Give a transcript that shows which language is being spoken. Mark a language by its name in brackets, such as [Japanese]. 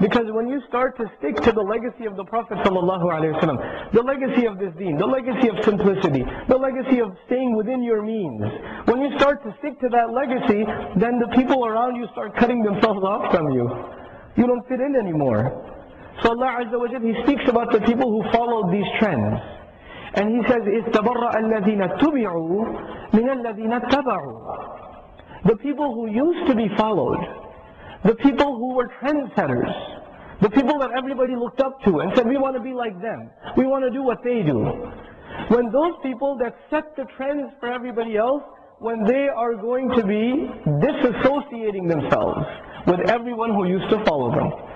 [English] Because when you start to stick to the legacy of the Prophet ﷺ, the legacy of this deen, the legacy of simplicity, the legacy of staying within your means, when you start to stick to that legacy, then the people around you start cutting themselves off from you. You don't fit in anymore. So Allah Azza wa Jal, He speaks about the people who followed these trends. [Arabic] And He says, إِسْتَبَرَّأَ الَّذِينَ اتُّبِعُوا مِنَ الَّذِينَ اتَّبَعُوا. [English] The people who used to be followed, the people who were trendsetters, the people that everybody looked up to and said, we want to be like them, we want to do what they do. When those people that set the trends for everybody else, when they are going to be disassociating themselves with everyone who used to follow them.